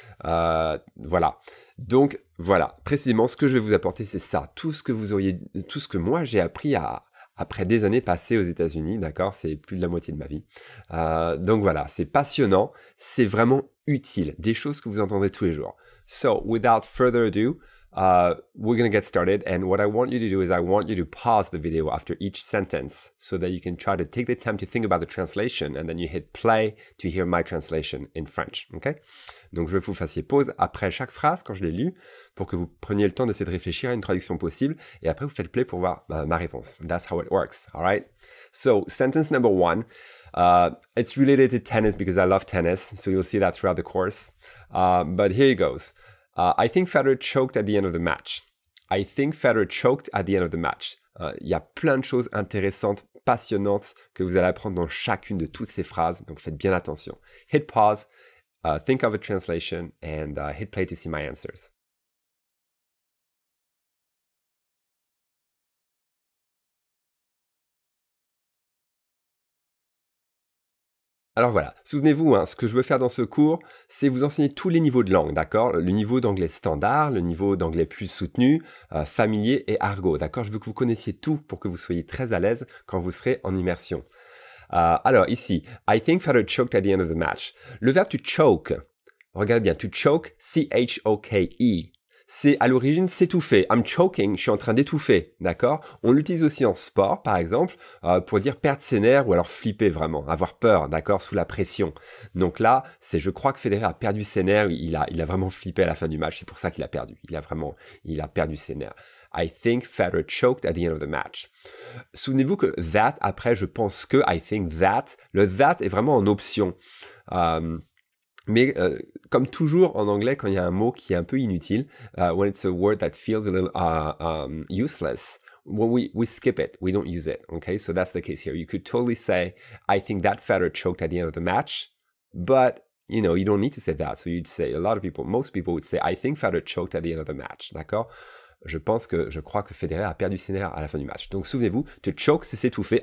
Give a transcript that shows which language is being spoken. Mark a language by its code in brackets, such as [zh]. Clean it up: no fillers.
[fr] Voilà. Donc voilà, précisément ce que je vais vous apporter, c'est ça. Tout ce que moi j'ai appris après des années passées aux États-Unis, d'accord, c'est plus de la moitié de ma vie. Donc voilà, c'est passionnant, c'est vraiment utile, des choses que vous entendez tous les jours. [en] So, without further ado, we're going to get started, and what I want you to do is I want you to pause the video after each sentence so that you can try to take the time to think about the translation, and then you hit play to hear my translation in French, okay? [fr] Donc je veux que vous fassiez pause après chaque phrase quand je l'ai lu, pour que vous preniez le temps d'essayer de réfléchir à une traduction possible, et après vous faites play pour voir ma réponse. [en] That's how it works, alright? So, sentence number 1, it's related to tennis because I love tennis, so you'll see that throughout the course. But here it goes. I think Federer choked at the end of the match. I think Federer choked at the end of the match. [fr] Il y a plein de choses intéressantes, passionnantes que vous allez apprendre dans chacune de toutes ces phrases, donc faites bien attention. [en] Hit pause, think of a translation, and hit play to see my answers. [fr] Alors voilà, souvenez-vous, ce que je veux faire dans ce cours, c'est vous enseigner tous les niveaux de langue, d'accord? Le niveau d'anglais standard, le niveau d'anglais plus soutenu, familier et argot, d'accord? Je veux que vous connaissiez tout pour que vous soyez très à l'aise quand vous serez en immersion. Alors ici, [en] I think Federer choked at the end of the match. [fr] Le verbe to choke, regardez bien, to choke, C-H-O-K-E. C'est à l'origine s'étouffer. [en] I'm choking, [fr] je suis en train d'étouffer, d'accord? On l'utilise aussi en sport, par exemple, pour dire perdre ses nerfs ou alors flipper vraiment, avoir peur, d'accord, sous la pression. Donc là, je crois que Federer a perdu ses nerfs, il a vraiment flippé à la fin du match, c'est pour ça qu'il a perdu. Il a perdu ses nerfs. [en] I think Federer choked at the end of the match. [fr] Souvenez-vous que that, après, je pense que, [en] I think that, [fr] le that est vraiment en option. Mais comme toujours en anglais, quand il y a un mot qui est un peu inutile, [en] when it's a word that feels a little useless, well, we skip it, we don't use it, okay? So that's the case here. You could totally say, I think that Federer choked at the end of the match, but, you don't need to say that. So you'd say, most people would say, I think Federer choked at the end of the match, [fr] d'accord? Je crois que Federer a perdu ses nerfs à la fin du match. Donc souvenez-vous, to choke, c'est s'étouffer.